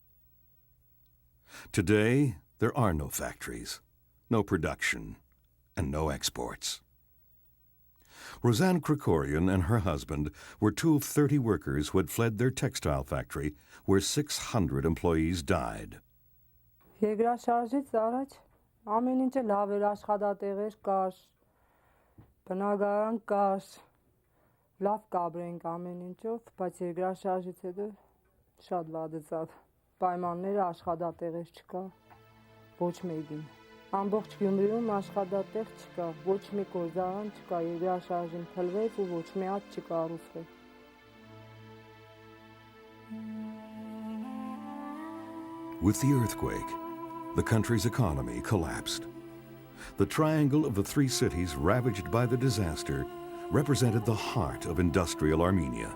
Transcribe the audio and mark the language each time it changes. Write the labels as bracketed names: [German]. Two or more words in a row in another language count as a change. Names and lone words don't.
[English] Today, there are no factories, no production, and no exports. Roseanne Krikorian and her husband were two of 30 workers who had fled their textile factory, where 600 employees died. [Armenian] Երկրաշարժից առաջ ամեն ինչը լավ էր, աշխատատեղեր կար, բնակարան կար, լավ կապրենք ամեն ինչով, բայց երկրաշարժից հետո շատ վատացավ։ Պայմանները աշխատատեղեր չկա, ոչ մեկին։ Ամբողջ Գյումրիում աշխատատեղ չկա, ոչ մի գործարան չկա, երկրաշարժին փլվեց ու ոչ մի հատ չկառուցվեց։ [English] With the earthquake, the country's economy collapsed. The triangle of the three cities ravaged by the disaster represented the heart of industrial Armenia.